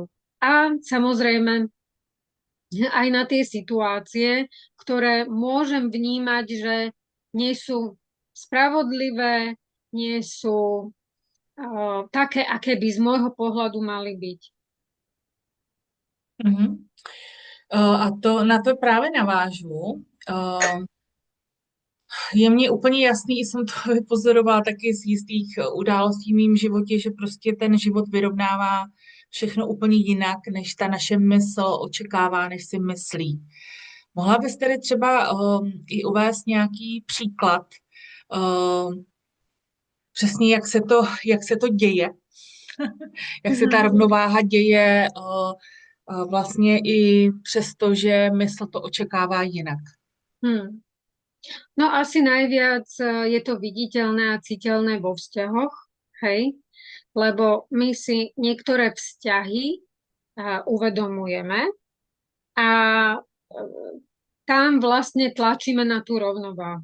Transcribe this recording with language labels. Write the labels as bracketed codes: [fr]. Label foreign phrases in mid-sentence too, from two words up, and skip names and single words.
[sk] A samozrejme aj na tie situácie, ktoré môžem vnímať, že nie sú spravodlivé, nie sú také, aké by z môjho pohľadu mali byť. Mhm. [cs] A to, na to právě navážu. Je mně úplně jasný, jsem to vypozorovala taky z jistých událostí v mým životě, že prostě ten život vyrovnává všechno úplně jinak, než ta naše mysl očekává, než si myslí. Mohla bys tedy třeba i uvést nějaký příklad, přesně jak se to děje, jak se ta rovnováha děje vlastně i přesto, že mysl to očekává jinak. [sk] No asi najviac je to viditeľné a citeľné vo vzťahoch, hej? Lebo my si niektoré vzťahy uvedomujeme a tam vlastne tlačíme na tú rovnováhu.